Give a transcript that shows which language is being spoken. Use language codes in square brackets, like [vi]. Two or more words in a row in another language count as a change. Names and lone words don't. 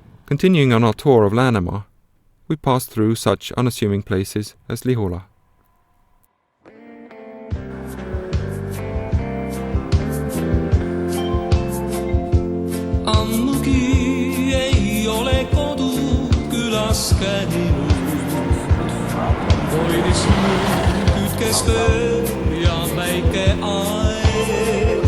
[en] Continuing on our tour of Läänemaa, we passed through such unassuming places as Lihula. [et] Ammugi ei ole kodu külas käinud. Hoidis kütkes öö ja väike aeg.